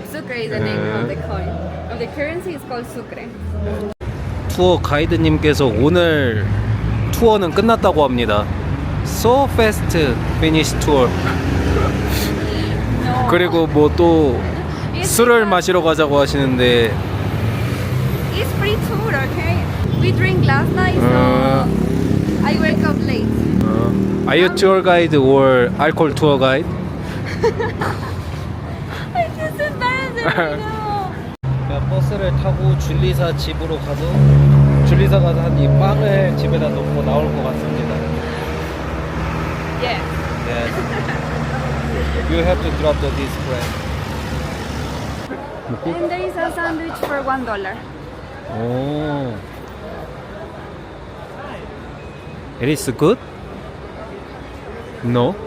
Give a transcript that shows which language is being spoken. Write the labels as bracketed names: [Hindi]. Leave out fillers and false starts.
[English] Sucre is the name of the coin. Of the currency is called sucre. [Korean] 투어 가이드님께서 오늘 투어는 끝났다고 합니다. [English] So fast finish tour. [Korean] 그리고 뭐 또 술을 마시러 가자고 하시는데 [English] It's free tour, okay? We drink last night, so I wake up late. Are you tour guide or alcohol tour guide? I just embarrassed now. [Korean] 버스를 타고 줄리사 집으로 가서 줄리사 가서 한 이 빵을 집에다 놓고 나올 것 같습니다. [English] Yeah. [Korean] 네. [English] You have to drop this bread. And there is a sandwich for $1. 오. It is good? No?